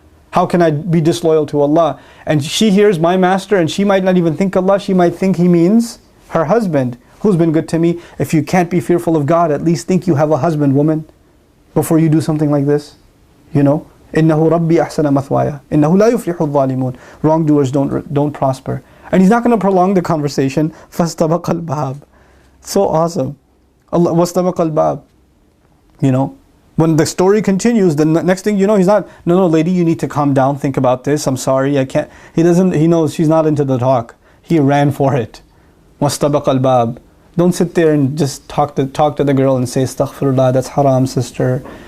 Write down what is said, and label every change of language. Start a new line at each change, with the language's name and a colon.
English: How can I be disloyal to Allah? And she hears my master, and she might not even think Allah, she might think he means her husband, who's been good to me. If you can't be fearful of God, at least think you have a husband, woman, before you do something like this.
Arabic: إِنَّهُ رَبِّي أَحْسَنَ مَثْوَايَ إِنَّهُ لَا يُفْلِحُ الظَّالِمُونَ.
English: Wrongdoers don't prosper. And he's not going to prolong the conversation.
Arabic: فَاسْتَبَقَ الْبَابِ.
English: So awesome.
Arabic: Allah, وَاسْتَبَقَ الْبَابِ.
English: When the story continues, the next thing you know, he's not, no, lady, you need to calm down, think about this, I'm sorry, I can't. He knows she's not into the talk. He ran for it.
Arabic: وَاسْتَبَقَ الْبَابِ.
English: Don't sit there and just talk to the girl and say, astaghfirullah, that's haram, sister.